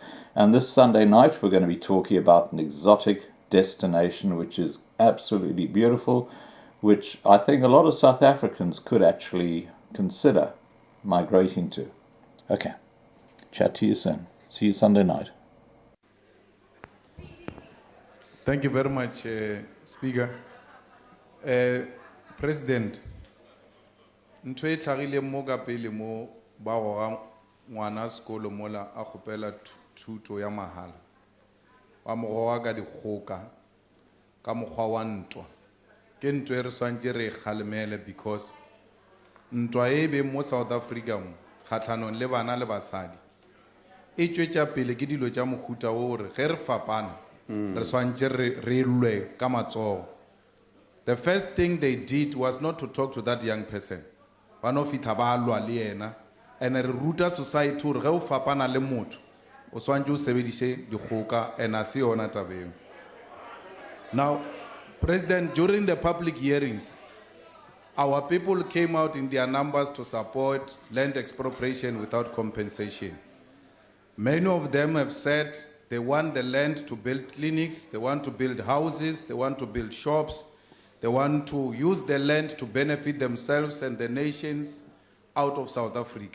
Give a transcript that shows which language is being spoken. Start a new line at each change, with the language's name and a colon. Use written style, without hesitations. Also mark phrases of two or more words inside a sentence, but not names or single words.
English: And this Sunday night we're going to be talking about an exotic destination which is absolutely beautiful, which I think a lot of South Africans could actually consider migrating to. Okay, chat to you soon. See you Sunday night. Thank you very much, Speaker. President,
Northern Sotho: ntho e tlhagile mo ka pele mo ba goga ngwana sekolo mola a kgopela thuto ya mahala wa mo goga ka dikgoka ka mokgwa wa ntwa ke ntwa e re swantse re kgalemele, because ntwa e be mo South Africa mo kgatlhanong le bana le basadi e tšwetša pele ke dilo tša mohuta o re ge re fapana re swantse re lwe ka matsogo.
English: The first thing they did was not to talk to that young person.
Northern Sotho: Ba no fitha ba lwa le yena, and re ruta society hore ge o fapana le motho o swantse o sebediše dikgoka, and a se yona taba eo.
English: Now, President, during the public hearings, our people came out in their numbers to support land expropriation without compensation. Many of them have said they want the land to build clinics, they want to build houses, they want to build shops, they want to use the land to benefit themselves and the nations out of South Africa.